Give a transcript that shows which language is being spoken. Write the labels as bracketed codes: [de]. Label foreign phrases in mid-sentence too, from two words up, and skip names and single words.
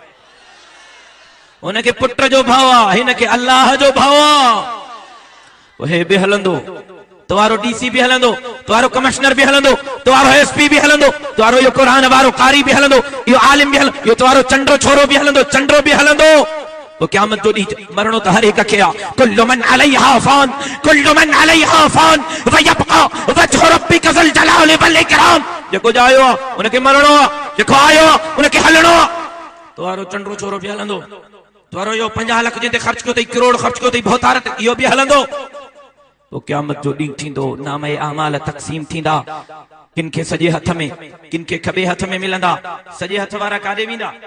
[sd] हुनखे पुट जो भाव आहे हिनखे अल्लाह जो भाव आहे हे बि हलंदो तुम्हारो डीसी भी हलंदो तुम्हारो कमिश्नर भी हलंदो तुम्हारो एसपी भी हलंदो तुम्हारो यो कुरान वारो कारी भी हलंदो यो आलिम भी हलंदो यो तुम्हारो चंड्रो छोरो भी हलंदो चंड्रो भी हलंदो तो क़यामत जो ॾींहुं मरणो त हर एक खे आहे कुल्लु [ar] من عليها فان كل من عليها فان ويبقى وجه ربك ذو الجلال والإكرام [sd] जेको आयो आहे उनखे मरणो आहे जेको आयो आहे उनखे हलणो आहे तुम्हारो चंड्रो छोरो भी हलंदो तुम्हारो यो 50 लाख जिते ख़र्च कयो अथई करोड़ ख़र्च कयो अथई बहुतारत इहो भी हलंदो तो क़यामत जो ॾींहुं थींदो नामे अमाल तक़सीम थींदा किन खे सॼे हथ में किन खे खॿे हथ में मिलंदा सॼे हथ वारा काॾे वेंदा